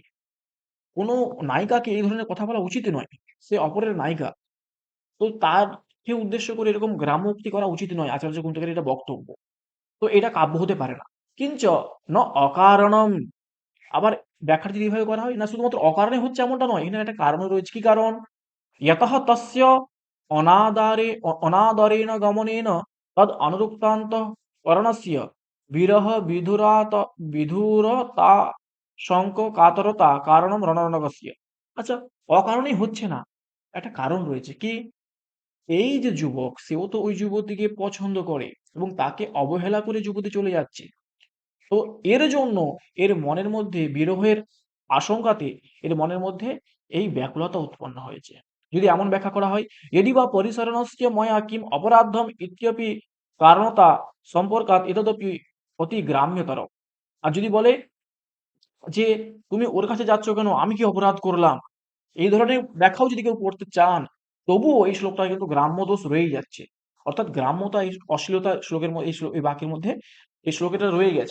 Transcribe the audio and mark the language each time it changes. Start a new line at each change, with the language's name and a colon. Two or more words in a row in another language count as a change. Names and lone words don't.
Bangla: কোনো নায়িকাকে এই ধরনের কথা বলা উচিত নয়, সে অপরের নায়িকা, তো তারকে উদ্দেশ্য করে এরকম গ্রাম্যোক্তি করা উচিত নয়, আচার্য কুন্তকের এটা বক্তব্য। তো এটা কাব্য হতে পারে না।
Sanskrit: কিঞ্চ ন অকারণম,
Bangla: আবার ব্যাখ্যাটা যদি এভাবে করা হয় না, শুধুমাত্র অকারণে হচ্ছে এমনটা নয়, এখানে একটা কারণ রয়েছে। কি কারণ?
Sanskrit: यतः तस्य অনাদরেণ গমনেন তদ অনুরক্তান্তঃকরণস্য বিরহ বিধুরতাশঙ্ক কাতরতা কারণম রণরণকস্য।
Bangla: আচ্ছা, অকারণেই হচ্ছে না, একটা কারণ রয়েছে। কি? এই যে যুবক, সেও তো ওই যুবতীকে পছন্দ করে এবং তাকে অবহেলা করে যুবতী চলে যাচ্ছে। তো এর জন্য এর মনের মধ্যে বিরহের আশঙ্কাতে এর মনের মধ্যে এই ব্যাকুলতা উৎপন্ন হয়েছে। যদি এমন ব্যাখ্যা করা হয়,
Sanskrit: यदि वा परिसरणस्य मया किम् अपराधम् इत्यपि कारणता সম্পর্কাৎ এতদপি অতি গ্রাম্যতর।
Bangla: আর যদি বলে যে তুমি ওর কাছে যাচ্ছ কেন, আমি কি অপরাধ করলাম, এই ধরনের ব্যাখ্যাও যদি কেউ করতে চান, তবুও এই শ্লোকটা কিন্তু গ্রাম্য দোষ রয়েই যাচ্ছে। অর্থাৎ গ্রাম্যতা এই অশ্লীলতা শ্লোকের এই বাক্যের মধ্যে এই শ্লোকটা রয়ে গেছে।